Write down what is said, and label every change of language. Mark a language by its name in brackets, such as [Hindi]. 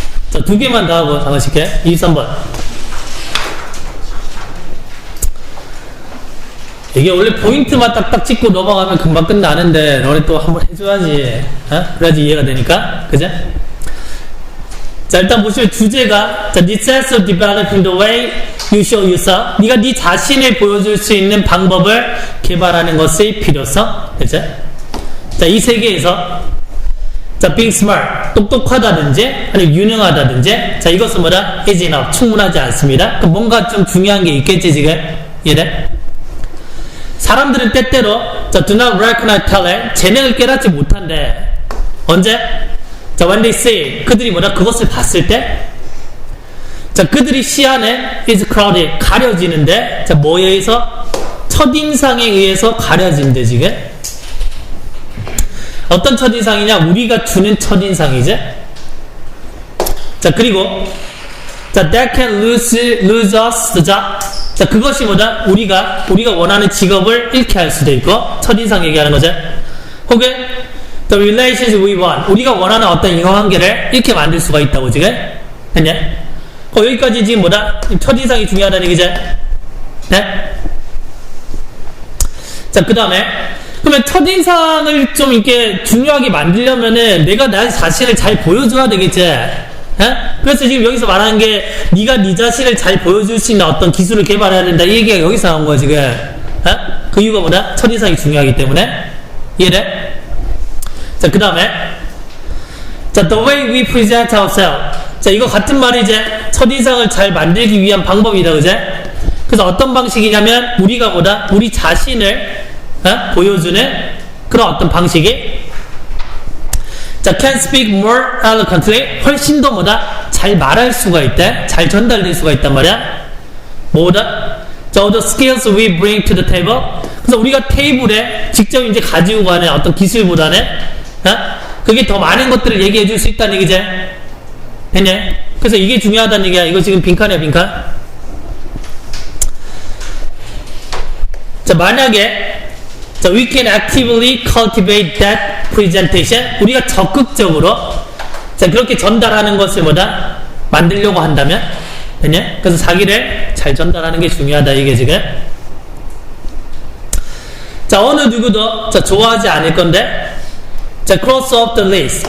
[Korean] 자, 2개만 더 하고 잠깐 쉴게. 23번. 이게 원래 포인트만 딱딱 찍고 넘어가면 금방 끝나는데 너네 또 한번 해줘야지. 그래야지 이해가 되니까. 그죠? 자, 일단 보시면 주제가 자, [English] This sense of developing the way you show yourself. [Korean] 네가 네 자신을 보여줄 수 있는 방법을 개발하는 것의 필요성. 그죠? 자, 이 세계에서 자, [English] being smart, [Korean] 똑똑하다든지 아니면 유능하다든지 자, 이것은 뭐다? [English] is enough, [Korean] 충분하지 않습니다. 그럼 뭔가 좀 중요한 게 있겠지 지금? 이래? 사람들은 때때로 자, [English] do not recognize talent, [Korean] 재능을 깨닫지 못한대. 언제? 자, [English] when they see, [Korean] 그들이 뭐다? 그것을 봤을 때 자, 그들이 시야는 [English] is crowded, [Korean] 가려지는데 자, 뭐에 의해서? 첫인상에 의해서 가려진대 지금. 어떤 첫인상이냐? 우리가 주는 첫인상이지. 자, 그리고 자, [English] that can lose us the job. [Korean] 자, 그것이 뭐다? 우리가 원하는 직업을 잃게 할 수도 있고, 첫인상 얘기하는 거죠. 혹은 [English] the relationship we want, [Korean] 우리가 원하는 어떤 인간관계를 잃게 만들 수가 있다고 지금. 됐냐? 여기까지 지금 뭐다? 첫인상이 중요하다는 얘기죠. 네? 자, 그 다음에 그러면 첫인상을 좀 이렇게 중요하게 만들려면은 내가 나 자신을 잘 보여줘야 되겠지. 그래서 지금 여기서 말하는 게 네가 네 자신을 잘 보여줄 수 있는 어떤 기술을 개발해야 된다 이 얘기가 여기서 나온 거야 지금. 그 이유가 뭐다? 첫인상이 중요하기 때문에. 이해돼? 자, 그 다음에 자, [English] the way we present ourselves. [Korean] 자, 이거 같은 말이 이제 첫인상을 잘 만들기 위한 방법이다, 그제? 그래서 어떤 방식이냐면 우리가 뭐다? 우리 자신을 보여주는 그런 어떤 방식이 자, [English] can speak more eloquently, [Korean] 훨씬 더 뭐다? 잘 말할 수가 있대. 잘 전달될 수가 있단 말이야. 뭐다? [English] So the skills we bring to the table. [Korean] 그래서 우리가 테이블에 직접 이제 가지고 가는 어떤 기술보다는 그게 더 많은 것들을 얘기해 줄 수 있다는 얘기지. 됐냐? 그래서 이게 중요하다는 얘기야. 이거 지금 빈칸이야, 빈칸. 자, 만약에 자, [English] we can actively cultivate that presentation. [Korean] 우리가 적극적으로 자, 그렇게 전달하는 것을 뭐다? 만들려고 한다면 됐냐? 그래서 자기를 잘 전달하는 게 중요하다 이게 지금. 자, 어느 누구도 자, 좋아하지 않을 건데 자, [English] cross off the list.